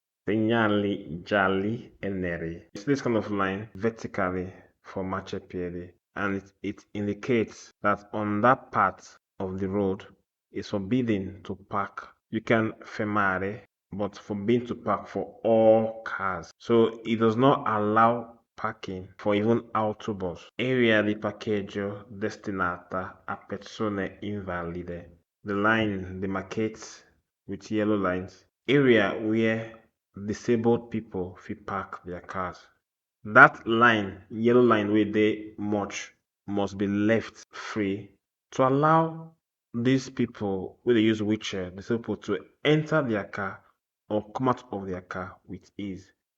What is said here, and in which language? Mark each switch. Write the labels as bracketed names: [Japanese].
[Italian] Segnali gialli e neri. [English] It's this kind of line vertically for marciapiede, and it indicates that on that part of the road it's forbidden to park. You can fermare, but forbidden to park for all cars. So it does not allow parking for even autobus. [Italian] Area di parcheggio destinata a persone invalide. [English] The line demarcates with yellow lines area where disabled people fit park their cars. That line, yellow line wey dey much, must be left free to allow these people wey dey use wheelchair, disabled people, to enter their car or come out of their car with ease.